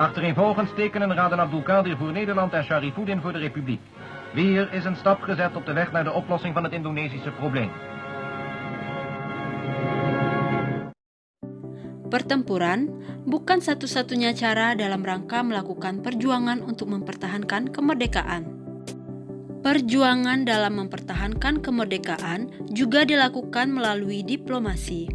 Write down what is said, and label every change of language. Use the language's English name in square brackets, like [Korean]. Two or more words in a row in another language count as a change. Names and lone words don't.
[Dutch] Achtereenvolgens tekenen Raden Abdulkadir voor Nederland en Sharifuddin voor de Republiek. Weer is een stap gezet op de weg naar de oplossing van het Indonesische probleem. [Indonesian] Pertempuran bukan satu-satunya cara dalam rangka melakukan perjuangan untuk mempertahankan kemerdekaan. Perjuangan dalam mempertahankan kemerdekaan juga dilakukan melalui diplomasi.